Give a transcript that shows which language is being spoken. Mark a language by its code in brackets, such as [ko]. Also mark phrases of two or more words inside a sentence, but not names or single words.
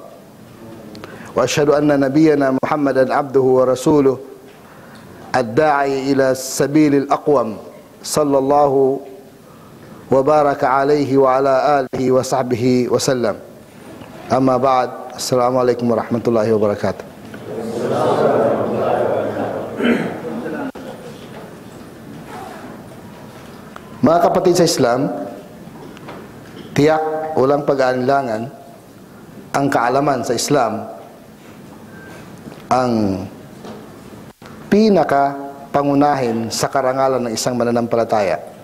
[ar] وأشهد أن نبينا محمدا عبده ورسوله الداعي إلى سبيل الأقوم صلى الله وبارك عليه وعلى آله وصحبه وسلم. أما بعد. السلام عليكم ورحمة الله وبركاته. [tl] Mga kapatid sa Islam, tiyak walang pag-aalinlangan ang kaalaman sa Islam ang pinaka-pangunahin sa karangalan ng isang mananampalataya.